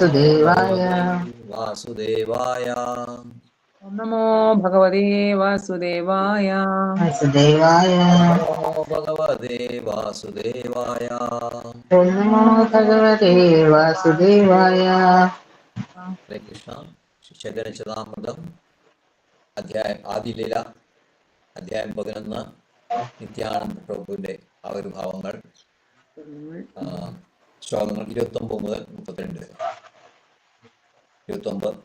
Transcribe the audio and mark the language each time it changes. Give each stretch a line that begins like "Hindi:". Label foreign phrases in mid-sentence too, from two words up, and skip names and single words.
Sanskrit: वासुदेवाय। भगवते वासुदेवाय। ओम नमो भगवते वासुदेवाय। वासुदेवाय। ओम नमो भगवते वासुदेवाय। ओम नमो भगवते वासुदेवाय। हरे कृष्ण।
Malayalam: ശിഷ്യഗണചതാമൃതം അധ്യായം ആദിലീല അധ്യായം 11 നിത്യാനന്ദ പ്രഭുവിന്റെ ആവിർഭാവങ്ങൾ. ശ്ലോകങ്ങൾ 29 മുതൽ 32 വരെ. 29.